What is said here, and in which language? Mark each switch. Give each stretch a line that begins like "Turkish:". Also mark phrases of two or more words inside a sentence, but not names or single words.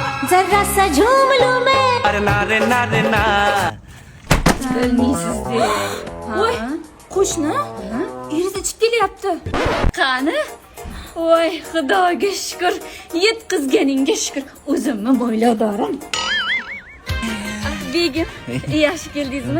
Hindi: जरा सा झूम लूं मैं। अरे ना रे ना रे ना।
Uzbek: Bilmaysizlar. Voy, qo'shni, eringiz ichib kelyapti. Qani? Voy, Xudoga shukr. Yetkizganingga shukr. O'zimni mo'ylodorim. Begim, yaxshi keldingizmi?